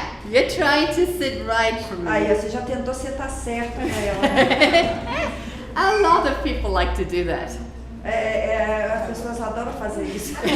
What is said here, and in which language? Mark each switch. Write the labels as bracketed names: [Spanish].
[English] You're trying to sit right from me. [Portuguese] Aí, você já tentou sentar certo para ela, né? [English] A lot of people like to do that. [Portuguese] As pessoas adoram fazer isso.